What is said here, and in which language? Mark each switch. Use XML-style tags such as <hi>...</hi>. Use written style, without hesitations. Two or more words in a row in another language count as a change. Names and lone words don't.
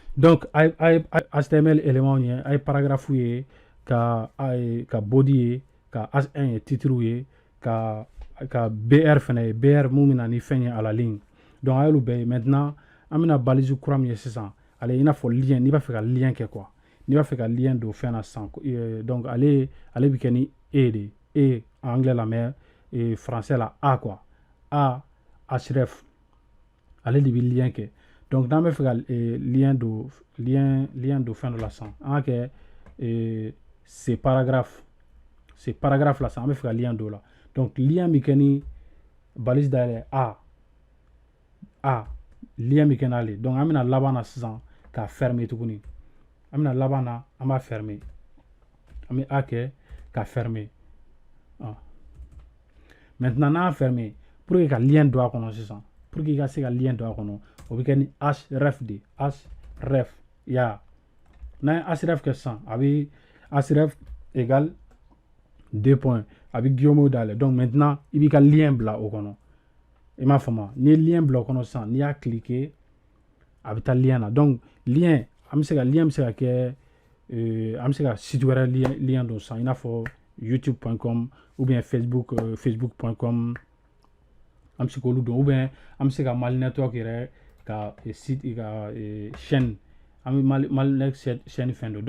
<bm>Donc HTML élément ye ay paragraphe ye ka body ye ka H1 ye titre ye ka BR fana ye BR mun bɛna ni fɛn ye</bm> <fr>à la ligne.</fr> <bm>Donc a y'olu bɛɛ ye. Maintenant an bɛna balise kura min ye sisan ale i n'a fɔ lien n'i b'a fɛ ka lien kɛ quoi, n'i b'a fɛ ka lien don fɛn na sisan donc ale bɛ kɛ ni E de E</bm> <fr>en anglais</fr> <bm>la</bm> <fr>mais français</fr> <bm>la A quoi, A href ale de bɛ lien kɛ. Donc n'an bɛ fɛ ka lien don fɛn dɔ la sisan an ka kɛ</bm> <fr>c'est paragraphe</fr> <bm>la sisan an bɛ fɛ ka lien don la. Donc lien bɛ kɛ ni balise dayɛlɛ A lien bɛ kɛ n'ale. Donc an bɛna laban na sisan k'a fermer tuguni, an bɛna laban na an b'a fermer, an bɛ A kɛ k'a fermer. Maintenant n'an y'a fermer</bm> <fr>pour que</fr> <bm>ka lien don a kɔnɔ sisan,</bm> <fr>pour que</fr> <bm>i ka se ka lien don a kɔnɔ o bɛ kɛ ni href de href ya. N'an ye href kɛ sisan a bɛ href</bm> <fr>égale 2 points</fr> <bm>a bɛ guillaume dayɛlɛ. Donc maintenant i b'i ka lien bila o kɔnɔ, i m'a faamu. N'i ye lien bila o kɔnɔ sisan n'i y'a cliquer a bɛ taa lien na. Donc lien an bɛ se ka lien bɛ se ka kɛ an bɛ se ka site wɛrɛ lien don sisan i n'a fɔ youtube.com</bm> <fr>ou bien</fr> <bm>facebook.com an bɛ se k'olu don,</bm> <fr>ou bien</fr> <bm>an bɛ se ka Mali network yɛrɛ ka site ka chaîne an bɛ Mali network chaîne fɛn don.</bm>